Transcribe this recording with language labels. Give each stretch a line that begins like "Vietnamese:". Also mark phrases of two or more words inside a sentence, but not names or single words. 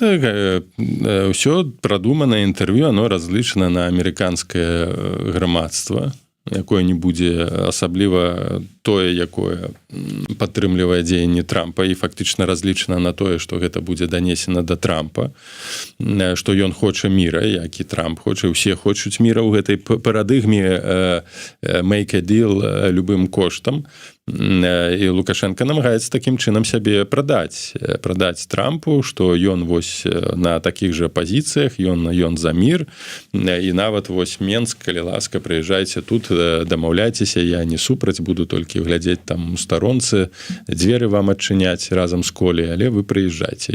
Belarusian: Гэта ўсё прадуманае інтэрв'ю, оно разлічана на амерыканскае грамадства, якое не будзе асабліва тое, якое падтрымлівае дзеянні Трампа і фактычна разлічана на тое, што гэта будзе данесена да Трампа, што ён хоча міра, як і Трамп хоча, усе хочуць міра ў гэтай парадыгме
English: make a deal
Belarusian: любым коштам. І Лукашенко намагаецца такім чынам сябе прадаць Трампу, што ён вось на такіх жа пазіцыях, ён за мір, і нават вось Менск, калі ласка, прыязджайце тут, дамаўляйцеся, я не супраць, буду толькі глядзець там у старонцы, дзверы вам адчыняць разам з Колей, але вы прыязджайце.